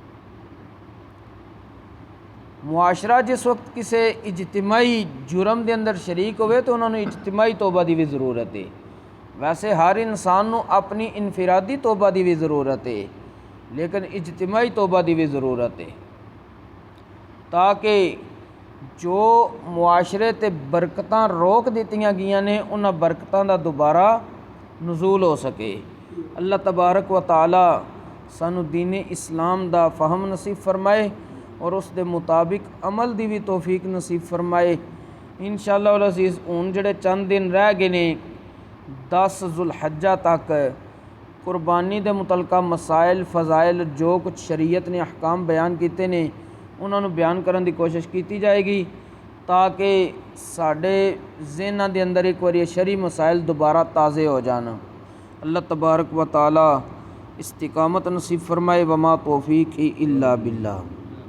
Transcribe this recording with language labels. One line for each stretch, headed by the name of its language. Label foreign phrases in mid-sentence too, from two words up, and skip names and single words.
Punjabi: معاشرہ جس وقت کسی اجتماعی جرم دے اندر شریک ہوئے تو انہوں نے اجتماعی توبہ دی بھی ضرورت ہے۔ ویسے ہر انسان نو اپنی انفرادی توبہ دی بھی ضرورت ہے، لیکن اجتماعی توبہ دی بھی ضرورت ہے، تاکہ جو معاشرے تے برکتاں روک دیتیاں گئیاں نے انہاں برکتاں دا دوبارہ نزول ہو سکے۔ اللہ تبارک و تعالی سانو دین اسلام دا فہم نصیب فرمائے اور اس دے مطابق عمل دی بھی توفیق نصیب فرمائے۔ انشاءاللہ العزیز ہن جڑے چند دن رہ گئے نے 10 ذو الحجہ تک قربانی دے متعلقہ مسائل فضائل جو کچھ شریعت نے احکام بیان کیتے نے انہاں نو بیان کرن دی کوشش کیتی جائے گی، تاکہ ساڈے ذہناں دے اندر ایک واری شرعی مسائل دوبارہ تازے ہو جان۔ اللہ تبارک و تعالی استقامت نصیب فرمائے۔
Arabic: وما توفیقی الا باللہ۔